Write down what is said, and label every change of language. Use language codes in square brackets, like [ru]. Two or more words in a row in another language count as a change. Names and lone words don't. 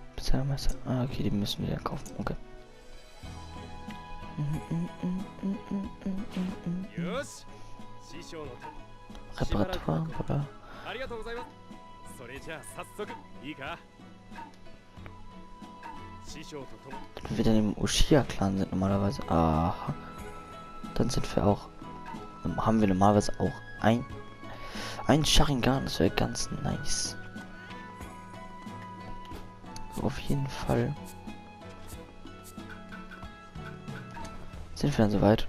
[de] Spezialmesser. Ah, okay, die müssen wir dann kaufen. Okay. [ja] よし師匠の [de] Reparatur, oder? [ja] ありがとうございますそれじゃあ早速いいか師匠と共 [de] Wenn wir dann im Uchiha-Clan sind normalerweise. Aha. Dann sind wir auch. Haben wir normalerweise auch ein Sharingan. Das wäre ganz nice. So, auf jeden Fall. Sind wir dann soweit?